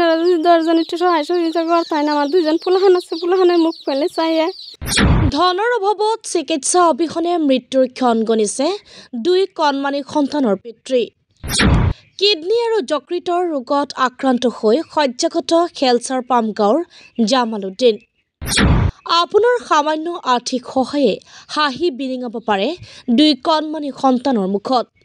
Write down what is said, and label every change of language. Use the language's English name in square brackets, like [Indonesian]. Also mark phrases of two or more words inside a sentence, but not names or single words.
[Bangla] যদি 10জন একটু সহায় সহযোগিতা করতেন আমার 2জন পোলাহান আছে পোলাহানের মুখ পেলে চাইয়ে [Assamese] ধনৰ অভাৱত চিকিৎসা অবিহনে মৃত্যুৰ ক্ষণ গণিছে 2 কণমানি সন্তানৰ পিতৃ কিডনী আৰু যকৃতৰ ৰোগত আক্ৰান্ত হৈ শয্যাগত খেলচাৰ পাম গাঁৱৰ জামালউদ্দিন আপোনাৰ সামান্য আৰ্থিক সহায়ে হাঁহি বিৰিঙাব পাৰে 2 কণমানি সন্তানৰ মুখত